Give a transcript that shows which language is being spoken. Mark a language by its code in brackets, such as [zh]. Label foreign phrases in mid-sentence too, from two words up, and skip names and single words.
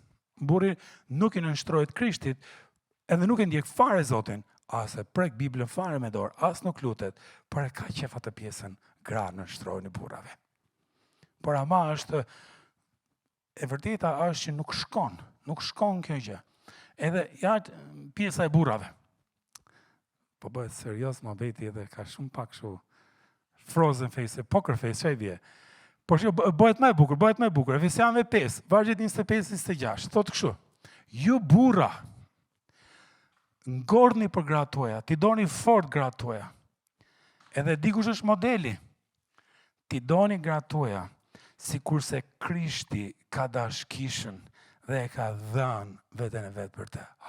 [sq] Burri nuk i nënshtrohet Krishtit, edhe nuk e ndjek fare Zotin, as e prek Biblën fare me dorë, as nuk lutet, por e ka qef atë pjesën gra nënshtrohen i burrave. Por ama është e vërteta është që nuk shkon kjo gjë. Edhe pjesa e burrave. Po bëhet serios mohabeti edhe ka shumë pak kështu [en] frozen face, poker face, [sq] çai bie. Por që bëhet më e bukur. Efesianëve 5, vargjet 25-26, thotë kështu: Ju burra, ngordhni për gratë tuaja, ti doni fort gratë tuaja. Edhe dikush është modeli. Ti doni gratë tuaja, sikurse Krishti ka dash kishën dhe e ka dhënë veten e vet për të.